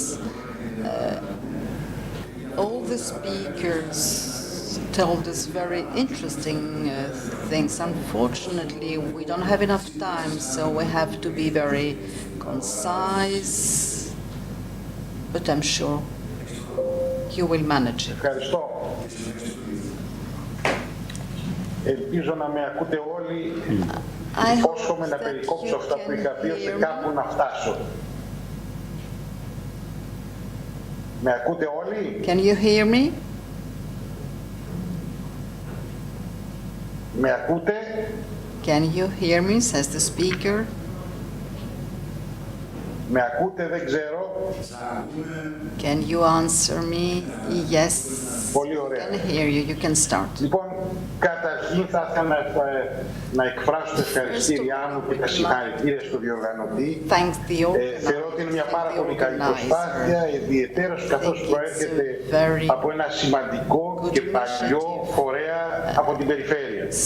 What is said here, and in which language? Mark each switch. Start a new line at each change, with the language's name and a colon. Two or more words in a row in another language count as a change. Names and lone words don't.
English: All the speakers told us very interesting things. Unfortunately, we don't have enough time, so we have to be very concise, but I'm sure you will manage it.
Greek: Ελπίζω να με ακούτε όλοι. Υπόσχομαι να περικόψω αυτά που είχα πει ώστε κάπου να φτάσω. Με ακούτε όλοι?
English: Can you hear me?
Greek: Με ακούτε?
English: Can you hear me, says the speaker.
Greek: Με ακούτε, δεν ξέρω.
English: Can you answer me? Yes.
Greek: Πολύ ωραία.
English: I can hear you. You can start.
Greek: Λοιπόν, καταρχήν θα ήθελα να εκφράσω τα ευχαριστήριά μου και τα συγχαρητήρια στο διοργανωτή. Θεωρώ ότι είναι μια πάρα πολύ καλή προσπάθεια, ιδιαιτέρως καθώς προέρχεται από ένα σημαντικό και παλιό φορέα από την περιφέρεια.